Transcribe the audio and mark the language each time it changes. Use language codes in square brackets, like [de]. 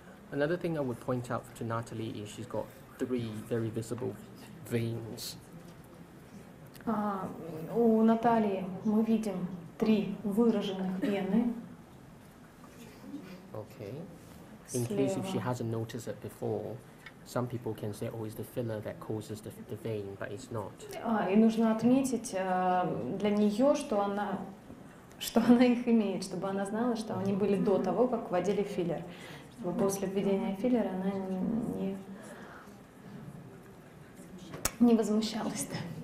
[en] Another thing I would point out to Natalie is she's got 3 very visible veins. [ru] У Натальи мы видим 3 выраженных вены. [en] Okay. In case if she hasn't noticed it before, some people can say, oh, it's the filler that causes the vein, but it's not. [ru] И нужно отметить для нее, что она что она их имеет, чтобы она знала, что они были до того, как вводили филлер. Чтобы после введения филлера она не возмущалась. Да.